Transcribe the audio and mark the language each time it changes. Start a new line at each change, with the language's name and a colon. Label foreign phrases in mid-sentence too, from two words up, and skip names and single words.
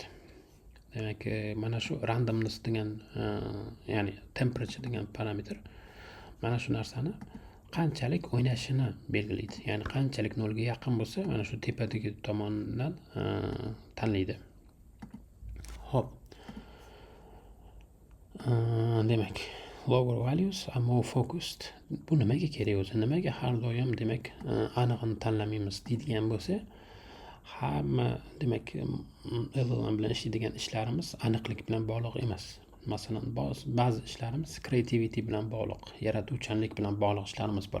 Uzbek: Demak, mana shu randomness degan, ya'ni temperature degan parametr mana shu narsani qanchalik o'ynashini belgilaydi. Ya'ni qanchalik 0 ga yaqin bo'lsa, mana shu tepadagi tomondan tanlaydi. Hop. Demak,
English: lower values are more focused.
Uzbek: Bu nimaga kerak o'zi? Nimaga har doim demak aniqini tanlamaymiz deydigan bo'lsa, hamma demak LLM bilan ishlaydigan ishlarimiz aniqlik bilan bog'liq emas. Masalan, ba'zi ishlarimiz creativity bilan bog'liq, yaratuvchanlik bilan bog'liq ishlarimiz bor.